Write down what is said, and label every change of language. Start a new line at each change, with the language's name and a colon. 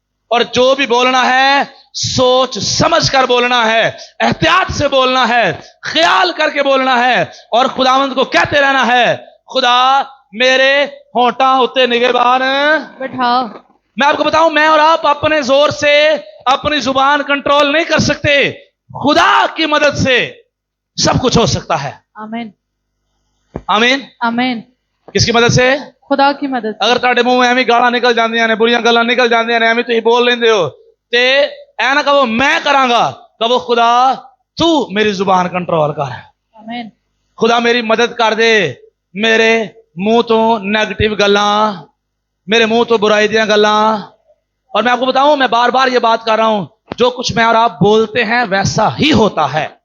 Hindi: और जो भी बोलना है सोच समझ कर बोलना है, एहतियात से बोलना है, ख्याल करके बोलना है और खुदावंद को कहते रहना है,
Punjabi: खुदा मेरे होंठा उत्ते निगहबान
Hindi: बिठाओ। मैं आपको बताऊं, मैं और आप अपने जोर से अपनी जुबान कंट्रोल नहीं कर सकते, खुदा की मदद से सब कुछ हो सकता है। आमीन आमीन। आमीन। किसकी मदद से? खुदा की मदद से।
Punjabi: अगर ਤੁਹਾਡੇ ਮੂੰਹ ਐਵੇਂ ਗਾਲਾਂ ਨਿਕਲ ਜਾਂਦੀਆਂ ਨੇ, ਬੁਰੀਆਂ ਗੱਲਾਂ ਨਿਕਲ ਜਾਂਦੀਆਂ ਨੇ, ਐਵੇਂ ਤੁਸੀਂ ਬੋਲ ਲੈਂਦੇ ਹੋ, ਤੇ ਐ ਨਾ ਕਹੋ ਮੈਂ ਕਰਾਂਗਾ, ਕਹੋ ਖੁਦਾ ਤੂੰ ਮੇਰੀ ਜ਼ੁਬਾਨ ਕੰਟਰੋਲ ਕਰ।
Hindi: आमीन। खुदा मेरी मदद कर दे,
Punjabi: मेरे मुंह तो नेगेटिव गल्लां, मेरे मुंह तो बुराई दियां गल्लां।
Hindi: और मैं आपको बताऊं, मैं बार बार ये बात कर रहा हूं, जो कुछ मैं और आप बोलते हैं वैसा ही होता है।